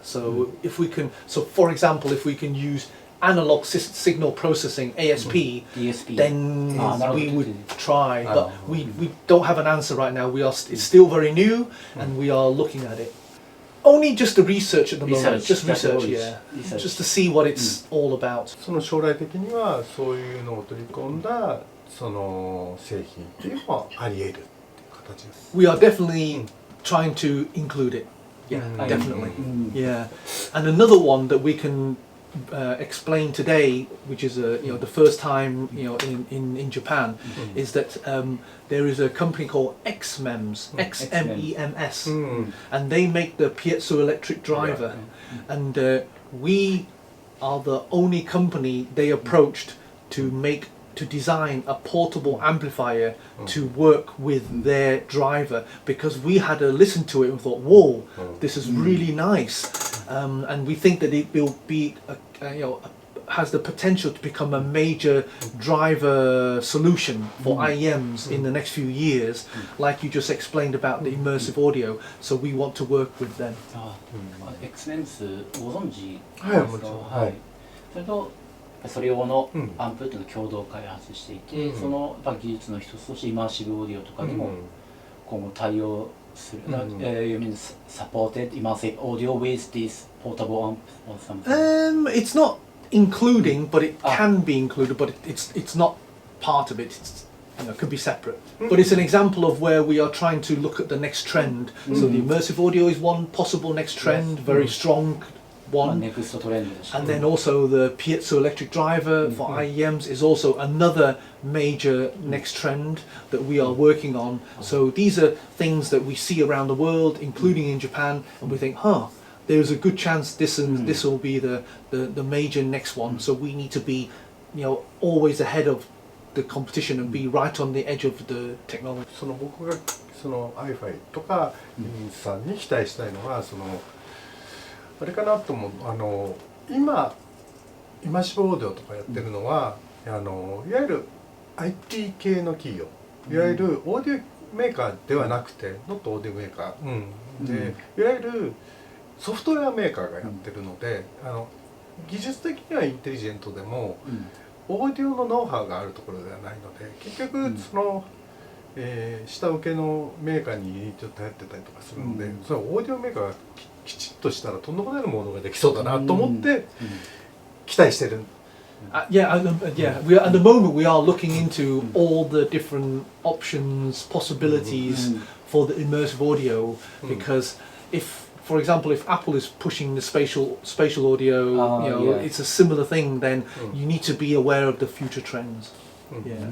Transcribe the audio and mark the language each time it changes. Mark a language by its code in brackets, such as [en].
[en] So if we can, so for example, if we can use analog signal processing (ASP), DSP. then we would try. But we don't have an answer right now. It's still very new, and we are looking at it. Only just the research at the moment. Just research, yeah. Just to see what it's all about. [ja] その将来的にはそういうのを取り込んだ製品っていうのはあり得るっていう形です。 [en] We are definitely trying to include it. Yeah, definitely. Yeah, and another one that we can explain today, which is the first time in Japan, is that there is a company called XMEMS, XMEMS, and they make the piezoelectric driver, and we are the only company they approached to design a portable amplifier to work with their driver, because we had to listen to it and thought, whoa, this is really nice, and we think that it will be has the potential to become a major driver solution for IEMs in the next few years, like you just explained about the immersive audio. So we want to work with them. [ja] XMEMS ご存知ですか。はい。それとそれ用のアンプというのを共同開発していて、その技術の一つとしてイマーシブオーディオとかにも今後対応する。 [en] You mean supported immersive audio with this portable amp or something? It's not including, but it can be included, but it's not part of it. It could be separate. But it's an example of where we are trying to look at the next trend. So the immersive audio is one possible next trend, very strong one. And then also the piezoelectric driver for IEMs is also another major next trend that we are working on. So these are things that we see around the world, including in Japan, and we think, there's a good chance this will be the major next one. So we need to be, always ahead of the competition and be right on the edge of the technology. [ja] 僕がiFi とかインさんに期待したいのはあれかなと思う。今イマーシブオーディオとかやってるのはいわゆる IT 系の企業、いわゆるオーディオメーカーではなくてノットオーディオメーカー、でいわゆるソフトウェアメーカーがやってるので、技術的にはインテリジェントでも、オーディオのノウハウがあるところではないので、結局その、下請けのメーカーにちょっと頼ってたりとかするので、そのオーディオメーカーがきちっとしたらとんでもないものができそうだなと思って期待してる。 [en] Yeah, we are, at the moment we are looking into all the different options, possibilities for the immersive audio, because for example, if Apple is pushing the spatial audio, it's a similar thing, then you need to be aware of the future trends. Yeah.